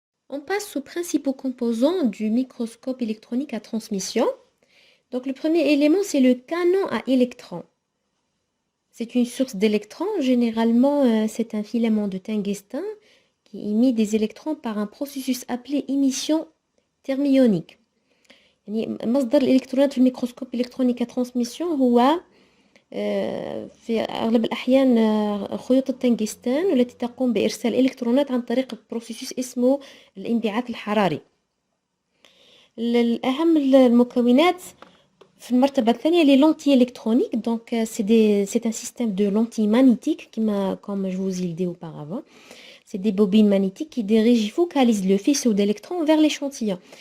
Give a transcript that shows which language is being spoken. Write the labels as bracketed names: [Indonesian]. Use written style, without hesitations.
[French] On passe aux principaux composants du microscope électronique à transmission. Donc le premier élément, c'est le canon à électrons. C'est une source d'électrons. Généralement, c'est un filament de tungstène qui émet des électrons par un processus appelé émission thermionique. [Arabic] يعني مصدر الإلكترونات في الميكروسكوب إلكترونيك ترانسميسيون هو في أغلب الأحيان خيوط التنجستان والتي تقوم بإرسال إلكترونات عن طريق بروسيسوس اسمه الانبعاث الحراري. الأهم المكونات في المرتبة الثانية [French] les lentilles électroniques. Donc c'est un système de lentilles magnétiques comme je vous ai dit auparavant. C'est des bobines magnétiques qui dirigent focalisent le faisceau d'électrons vers l'échantillon.